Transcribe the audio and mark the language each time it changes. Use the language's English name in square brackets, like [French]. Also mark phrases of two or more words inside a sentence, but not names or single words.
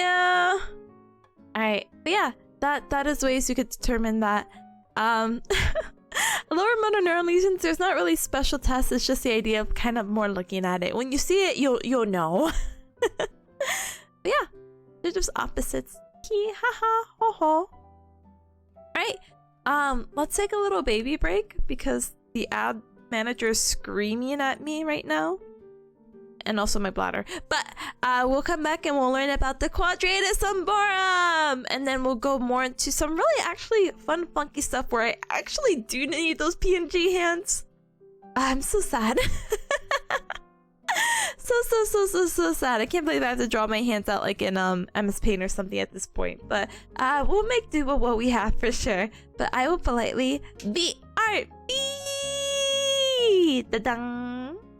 [English] All right, but yeah, that is ways you could determine that. Lower motor neuron lesions, there's not really special tests. It's just the idea of kind of more looking at it. When you see it, you'll know. But yeah, they're just opposites. Hee ha ha ho ho. Alright, let's take a little baby break because the ad manager is screaming at me right now. And also my bladder. But we'll come back and we'll learn about the quadratus umborum, and then we'll go more into some really actually fun funky stuff where I actually do need those PNG hands. I'm so sad. so sad. I can't believe I have to draw my hands out like in MS Paint or something at this point. But we'll make do with what we have for sure. But I will politely BRB. Da-dang.